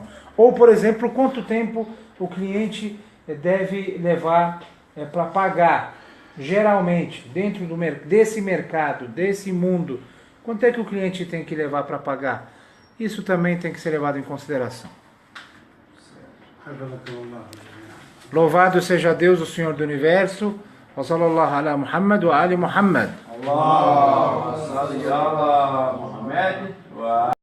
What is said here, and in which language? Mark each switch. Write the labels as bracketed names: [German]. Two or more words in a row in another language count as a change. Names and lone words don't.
[Portuguese] Ou, por exemplo, quanto tempo o cliente deve levar para pagar, geralmente, dentro desse mercado, desse mundo, quanto é que o cliente tem que levar para pagar? Isso também tem que ser levado em consideração. Louvado seja Deus, o Senhor do Universo. [Arabic] وصلى الله على محمد وآل محمد. اللهم صل على محمد